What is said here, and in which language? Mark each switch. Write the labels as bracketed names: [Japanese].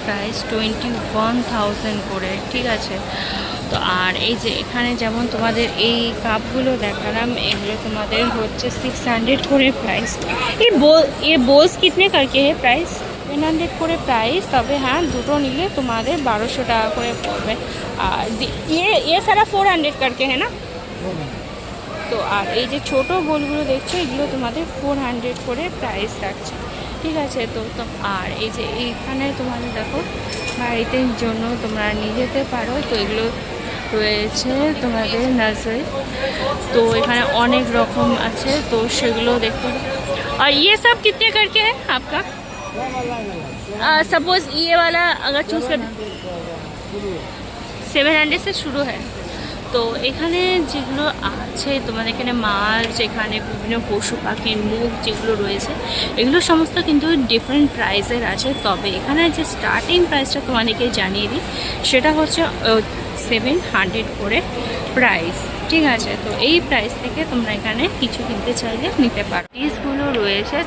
[Bangla] Price 21,000 করে, ঠিক আছে। তো আর এই যে এখানে যেমন তোমাদের এই কাপগুলো দেখালাম, এগুলো তোমাদের হচ্ছে 600 করে প্রাইস। [Hindi] এই বোস কিতনে করকে হে প্রাইস? [Bangla] 700 করে প্রাইস, তবে হ্যাঁ দুটো নিলে তোমাদের 1200 টাকা করে পড়বে। [Hindi] আর ये सारा 400 करके है ना। [Bangla] তো আর এই যে ছোটো বোলগুলো দেখছো, এগুলো তোমাদের 400 করে প্রাইস রাখছে, ঠিক আছে। তো আর এই যে এইখানে তোমাদের দেখো বাড়িতে জন্য তোমরা নিয়ে যেতে পারো। তো এগুলো রয়েছে তোমাদের নার্সারি, তো এখানে অনেক রকম আছে, তো সেগুলো দেখতে। [Hindi] আর ये सब कितने करके है आपका? सपोज ये वाला अगर चूज कर 700 से शुरू है। [Bangla] তো এখানে যেগুলো আছে তোমাদের এখানে মাছ, এখানে বিভিন্ন পশু পাখির মুখ যেগুলো রয়েছে, এগুলো সমস্ত কিন্তু ডিফারেন্ট প্রাইসের আছে। তবে এখানে যে স্টার্টিং প্রাইসটা তোমাদেরকে জানিয়ে দিই, সেটা হচ্ছে 700 করে প্রাইস, ঠিক আছে। তো এই প্রাইস থেকে তোমরা এখানে কিছু কিনতে চাইলে নিতে পারো। পিসগুলো রয়েছে।